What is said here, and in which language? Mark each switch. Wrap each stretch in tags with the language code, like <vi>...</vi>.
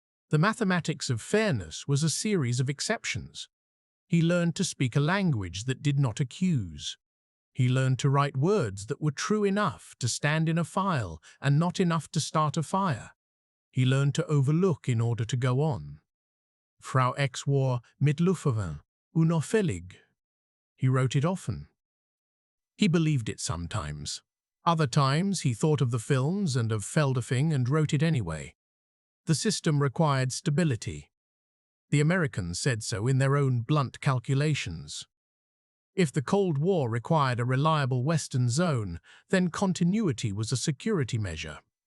<en>The mathematics of fairness was a series of exceptions. He learned to speak a language that did not accuse. He learned to write words that were true enough to stand in a file and not enough to start a fire. He learned to overlook in order to go on.</en> <de>Frau X war mit Luftwaffe unauffällig.</de> <en>He wrote it often. He believed it sometimes. Other times he thought of the films and of Feldafing and wrote it anyway. The system required stability. The Americans said so in their own blunt calculations. If the Cold War required a reliable Western zone, then continuity was a security measure.</en>